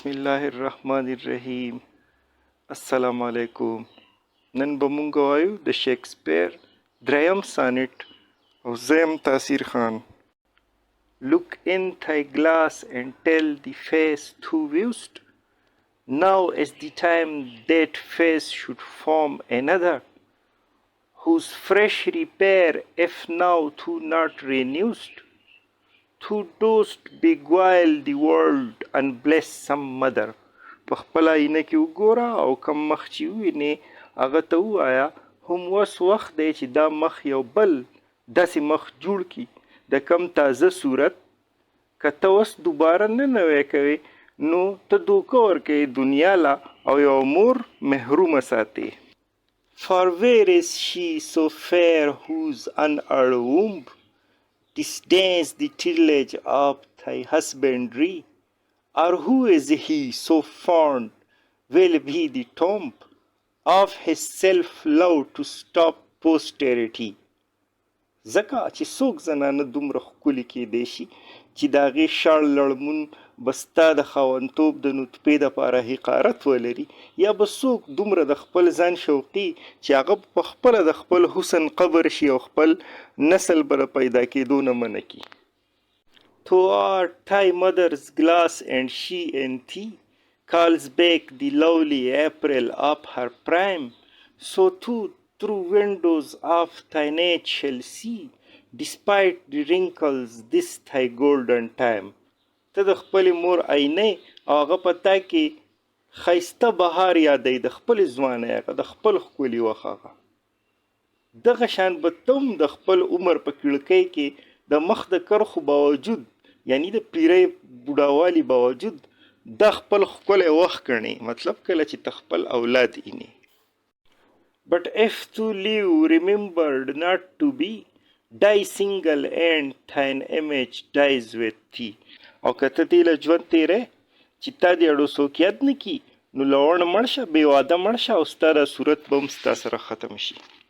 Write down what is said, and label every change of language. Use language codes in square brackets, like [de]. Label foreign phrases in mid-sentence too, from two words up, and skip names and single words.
[ar] بسم الله الرحمن الرحيم السلام عليكم [ps] نن به موږ وایو د شکسپیر دریم سانیټ of Zem Tasir Khan. [en] Look in thy glass and tell the face thou viewest. Now is the time that face should form another, whose fresh repair if now thou not renewest. Thou dost beguile the world and bless some mother. [ps] په خپله آینه کې وګوره او کم مخ چې ووینې هغه ته ووایه هم اوس وخت دی چې دا مخ یو بل داسې مخ جوړ کړي د کم تازه صورت که ته اوس دوباره نه نوی کوې نو ته دوکه ورکوې دنیا له او یو مور محرومه ساتې. [en] For where is she so fair whose unearned womb disdains the tillage of thy husbandry? Or who is he so fond will be the tomb of his self-love to stop posterity? [ps] ځکه چې څوک زنانه دومره ښکلي کیدی شي چې د هغې شړ لړمون به ستا د خاوندتوب د نطفې دپاره حقارت ولري یا به څوک دومره د خپل ځان شوقي چې هغه په خپله د خپل حسن قبر شي او خپل نسل به د پیدا کېدو نه منع کړي. [en] Thou art thy mother's glass and she in thee calls back the lovely April of her prime. So too through windows of thy net shall see despite the wrinkles this thy golden time. [ps] ته د خپلې مور آینه او هغه په تا کې ښایسته بهار یادوي د خپلې ځوانۍ هغه د خپل ښکلي وخت هغه دغه شان به ته هم د خپل عمر په کړکۍ کې د مخ د کرښو باوجود یعنی د پیرۍ بوډاوالي باوجود دا خپل ښکلی وخت ګڼې مطلب کله چې ته خپل اولاد اینې. [en] But if to live remembered not to be, die single and thine image dies with thee. [ps] او که ته دې له ژوند تېری چې تا دې اړو څوک یاد نه کي نو له وړه مړ شه بې واده مړ شه او ستا دا صورت به هم ستا سره ختم شي.